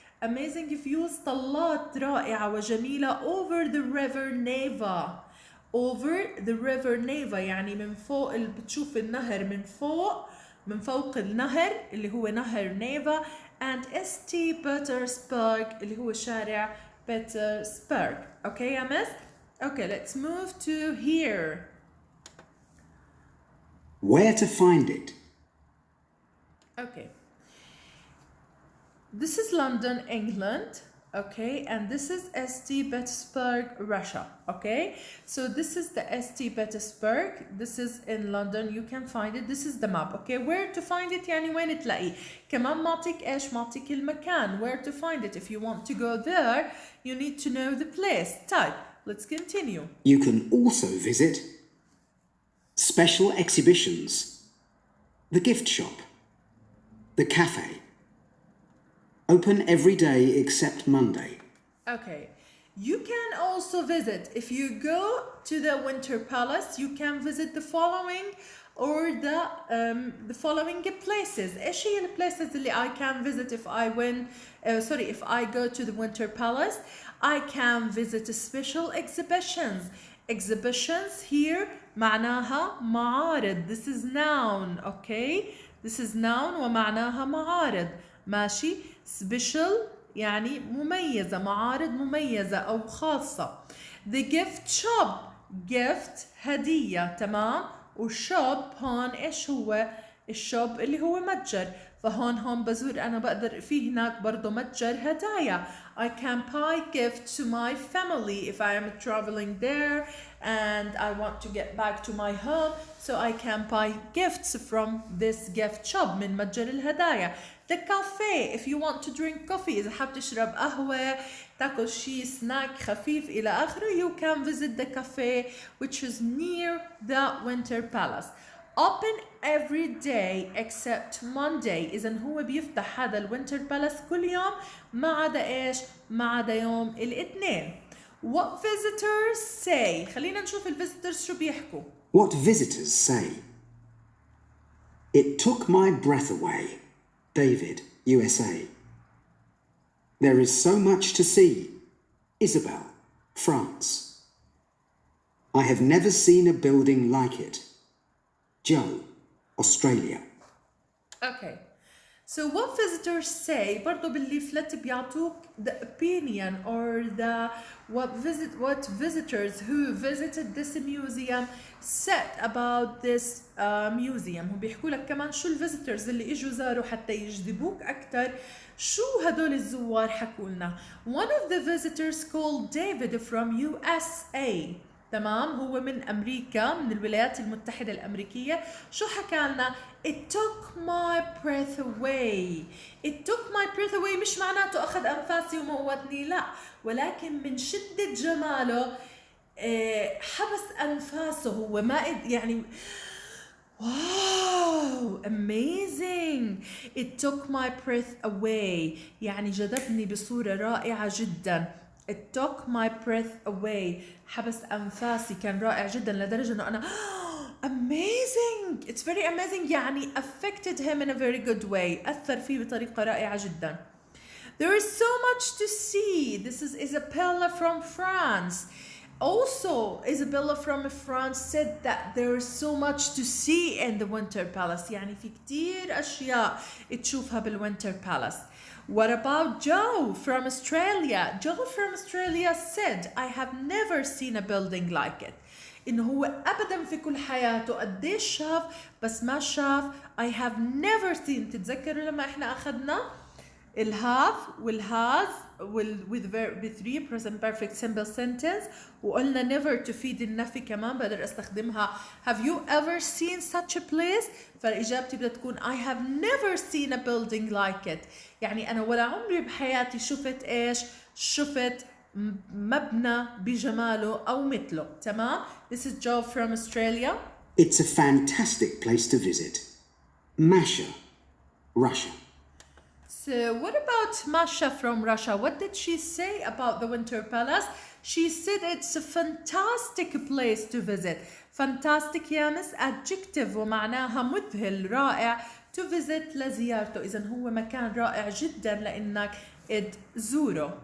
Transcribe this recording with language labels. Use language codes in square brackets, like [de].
[en] amazing views [ar] طلات رائعة وجميلة [en] over the river Neva. over the river Neva [ar] يعني من فوق بتشوف النهر من فوق النهر اللي هو نهر نيفا. [en] and St. [ar] Petersburg اللي هو شارع بيترسبرغ. اوكي يا مس؟ [en] okay, let's move to here. Where to find it? Okay. This is London, England, okay, and this is St. Petersburg, Russia, okay. So this is the St. Petersburg, this is in London, you can find it, this is the map, okay. Where to find it [ar] يعني وين تلاقيه. كمان معطيك ايش؟ معطيك المكان [en] where to find it. If you want to go there you need to know the place. [ar] طيب, [en] let's continue. You can also visit special exhibitions, the gift shop, the cafe. Open every day except Monday. Okay. You can also visit, if you go to the Winter Palace, you can visit the following or the following places. [ar] ايش هي [en] places [ar] اللي [en] I can visit if I if I go to the Winter Palace? I can visit special exhibitions. Exhibitions here [ar] معناها معارض. [en] This is noun, okay? This is noun [ar] ومعناها معارض. ماشي. Special يعني مميزة، معارض مميزة أو خاصة. [en] The gift shop. [ar] gift هدية، تمام؟ وشوب هون ايش هو؟ الشوب اللي هو متجر، فهون بزور أنا بقدر في هناك برضو متجر هدايا. [en] I can buy gifts to my family if I am traveling there and I want to get back to my home, so I can buy gifts from this gift shop [ar] من متجر الهدايا. [en] The cafe if you want to drink coffee، [ar] إذا حاب تشرب قهوة تاكل شي سناك خفيف إلى آخره، [en] you can visit the cafe which is near the Winter Palace. Open every day except Monday. [ar] إذا هو بيفتح هذا الوينتر بالاس كل يوم ما عدا إيش؟ ما عدا يوم الاثنين. [en] What visitors say. [ar] خلينا نشوف الفيزيتورز شو بيحكوا. [en] What visitors say? It took my breath away. David, USA. There is so much to see. Isabel, France. I have never seen a building like it. Joe, Australia. Okay. So what visitors say [ar] برضو بالليفلت بيعطوك [en] the opinion or the what visitors who visited this museum said about this museum. [ar] هم بيحكوا لك كمان شو الفيزيتورز اللي اجوا زاروا حتى يجذبوك اكثر، شو هدول الزوار حكوا لنا. [en] One of the visitors called David from USA. [ar] تمام، هو من أمريكا، من الولايات المتحدة الأمريكية. شو حكى لنا؟ [en] It took my breath away. It took my breath away [ar] مش معناته أخذ أنفاسي وموتني، لا، ولكن من شدة جماله حبس أنفاسه، هو ما يعني واو amazing. [en] It took my breath away [ar] يعني جذبني بصورة رائعة جدا. [en] It took my breath away [ar] حبس أنفاسي، كان رائع جدا لدرجة أنه أنا amazing. [en] It's very amazing [ar] يعني [en] affected him in a very good way. [ar] أثر فيه بطريقة رائعة جدا. [en] There is so much to see. This is Isabella from France. Also, Isabella from France said that there is so much to see in the Winter Palace. [ar] يعني في كتير أشياء تشوفها بالWinter Palace. [en] What about Joe from Australia? Joe from Australia said, I have never seen a building like it. [ar] إنه هو أبدا في كل حياته قديش شاف بس ما شاف. [en] I have never seen. [ar] تتذكروا لما إحنا أخذنا الهاف والهاز [en] with 3 present perfect simple sentence [ar] وقلنا [en] never [ar] تفيد النفي كمان بقدر استخدمها [en] have you ever seen such a place؟ [ar] فإجابتي بدها تكون [en] I have never seen a building like it. [ar] يعني أنا ولا عمري بحياتي شفت إيش؟ شفت مبنى بجماله أو مثله. تمام؟ [en] This is Joe from Australia. It's a fantastic place to visit. Masha, Russia. So what about Masha from Russia? What did she say about the Winter Palace? She said it's a fantastic place to visit. Fantastic [ar] يا مس [en] adjective [ar] ومعناها مذهل رائع [en] to visit [ar] لزيارته. إذن هو مكان رائع جدا لأنك تزوره.